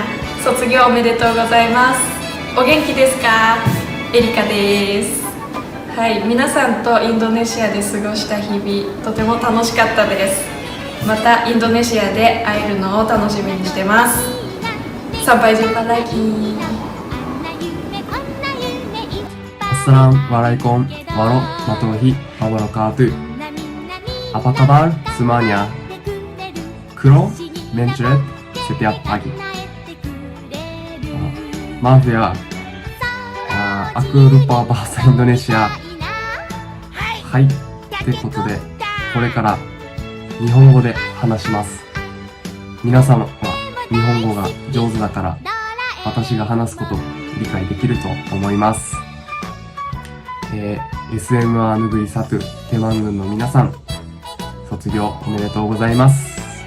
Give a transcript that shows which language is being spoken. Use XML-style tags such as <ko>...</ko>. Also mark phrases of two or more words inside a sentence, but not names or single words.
<ja>卒業おめでとうございます。お元気ですか？エリカです。はい、皆さんとインドネシアで過ごした日々、とても楽しかったです。またインドネシアで会えるのを楽しみにしてます。</ja> <id>Sampai jumpa lagi.</id> <ar>السلام عليكم ورحمة الله وبركاته.</ar> <id>Apa kabar semuanya? Kro mencret setiap pagi. Maaf ya, aku lupa bahasa Indonesia. Hai,</id> <ja>ってことで、これから日本語で話します。皆様は日本語が上手だから、私が話すこと理解できると思います。 SMA ぬぐいさとテマン軍の皆さん、卒業おめでとうございます。</ja>